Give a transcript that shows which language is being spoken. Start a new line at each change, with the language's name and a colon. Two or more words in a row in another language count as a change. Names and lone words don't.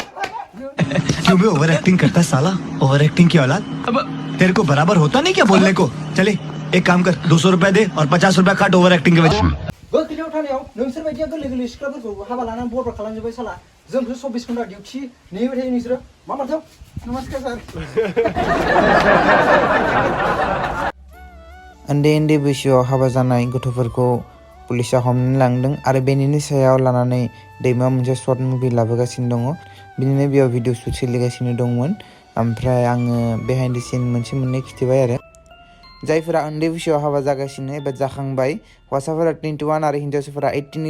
Hindi: क्यों बे
English: over acting
Hindi: करता साला
English: over acting
Hindi: की औलाद अब तेरे को बराबर होता नहीं क्या बोलने को चले एक काम कर 200 रुपया दे और 50 रुपया काट
English: over acting
Hindi: के वजह से
Bodo: गोख्रैयाव थानायाव नोंसोर बायदिया गोरलै गोरलै सिख्लाफोरखौ हाबा लानानै बरबाद खालामजोब्बाय साला जोंखौ 24 घन्टा डिउटि नेबाय थायो नोंसोरो मा माथो नमस्कार सार उन्दै उन्दै बैसोआव हाबा जानाय गथ'फोरखौ पुलिसा हमनानै लांदों आरो बेनिनो सायाव लानानै दैमायाव मोनसे
English: short movie
Bodo: लाबोगासिनो दङ बिनिनो बेयाव भिडिअ शुट सोलिगासिनो दंमोन ओमफ्राय आङो
English: behind the scene
Bodo: मोनसे मोननै खिथिबाय आरो जायफोरा उन्दै बैसोआव हाबा जागासिनो एबा जाखांबाय हौवासाफोरा 21 आरो हिन्जावसाफोरा 18नि